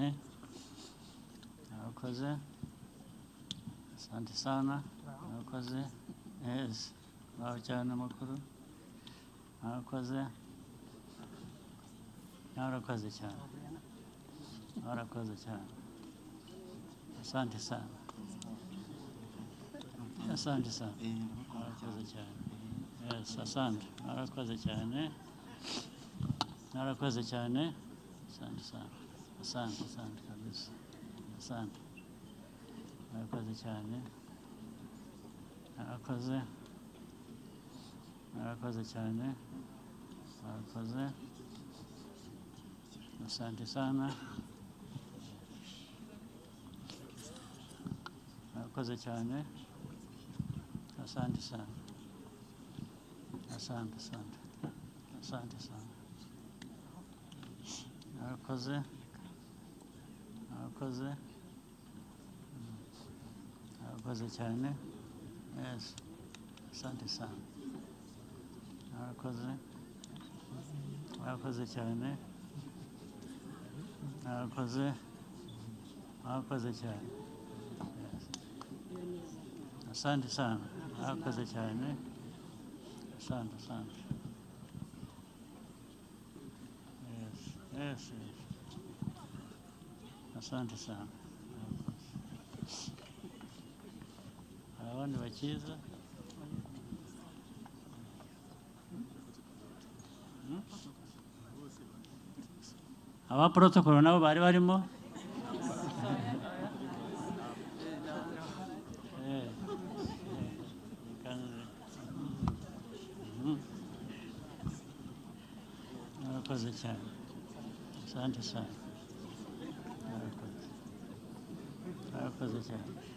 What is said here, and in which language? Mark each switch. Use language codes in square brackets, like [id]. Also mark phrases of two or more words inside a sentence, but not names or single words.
[rw] Murakoze. [sw] Asante sana. [rw] Murakoze. Yes. Murakoze cyane makuru. Murakoze. Murakoze cyane. Murakoze cyane. [sw] Asante sana. Asante sana. [rw] Murakoze cyane. Yes, asante. Murakoze cyane. Murakoze cyane. [sw] Asante sana. Asante, asante kabisa. Asante. [rw] Murakoze cyane. Murakoze. Murakoze cyane. Murakoze. [sw] Asante sana. [rw] Murakoze cyane. [sw] Asante sana. Asante, asante. Asante sana. [rw] Murakoze. Murakoze. Murakoze cyane. [sw] Yes. Asante sana. Murakoze. [rw] Murakoze cyane. Murakoze. Murakoze cyane. Yes. [sw] Asante sana. [rw] Murakoze cyane. [sw] Asante, asante. [en] Yes, yes, yes. [sw] Asante sana. [rw] Abandi bakiza. aba protocol nabo bari barimo murakoze cyane [sw] asante sana [rw] murakoze cyane